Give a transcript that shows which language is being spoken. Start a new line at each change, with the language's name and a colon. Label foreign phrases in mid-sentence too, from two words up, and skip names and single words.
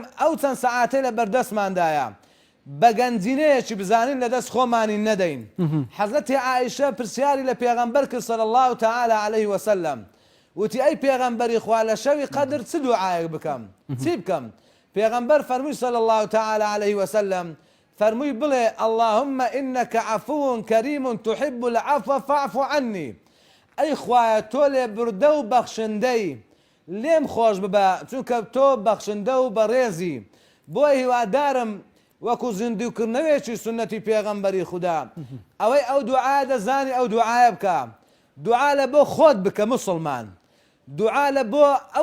Central Kurdish: ئەو چەند سەعاتەی لە بەردەستماندایە بە گەنجینەیەکی بزانین لەدەست خۆمانی نەدەین حەزرەتی عائیشە پرسیاری لە پێغەمبەر کرد
Arabic: صلی الله تعالی علیه وسلم
Central Kurdish: وتی ئەی پێغەمبەری خوا لە شەوی قەدر چ دوعایەک بکەم چی بکەم پێغەمبەر فەرمووی
Arabic: صلی الله تعالی علیه وسلم
Central Kurdish: فەرمووی بڵێ
Arabic: اللهم إنك عفو كريم تحب العفو فاعف عني
Central Kurdish: ئەی خوایە تۆ لێ بردە و بەخشندەی لێم خۆش ببە چونکە تۆ بەخشندە و بەڕێزی بۆی هیوادارم وەکو زیندوکردنەوەیەکی سنەتی پێغەمبەری خودا ئەوەی ئەو دوعا دەزانی ئەو دوعایە بکە دوعا لە بۆ خۆت بکە مسلمان دوعا لە بۆ ئەو